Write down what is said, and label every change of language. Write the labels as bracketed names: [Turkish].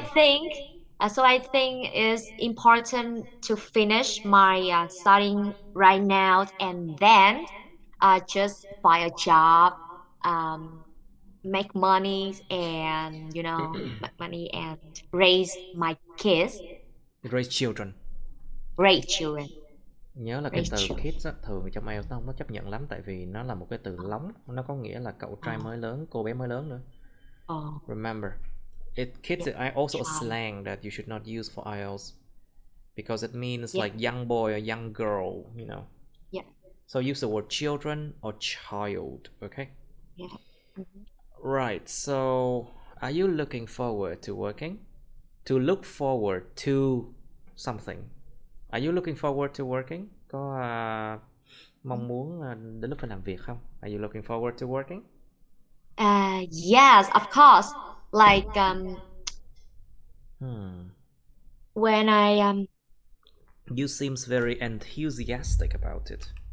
[English] think it's important to finish my studying right now, and then just find a job, um, make money, and make money and raise my kids, Raise children. raise children, [Vietnamese] Nhớ là cái [English] raise [Vietnamese] từ [English] children. [Vietnamese] kids á, thường trong IELTS nó không có chấp nhận lắm tại vì nó là một cái từ lóng, nó có nghĩa là cậu trai mới lớn, cô bé mới lớn nữa. Oh, [English] Remember, kids is also a slang that you should not use for IELTS because it means Yeah, like young boy or young girl, you know. yeah, So use the word children or child, okay? yeah. Mhm. Right, so are you looking forward to working? To look forward to something. Are you looking forward to working? [Vietnamese] Có mong muốn đến lúc phải làm việc không? [English] Are you looking forward to working? Yes, of course. Like Hmm. when I You seems very enthusiastic about it.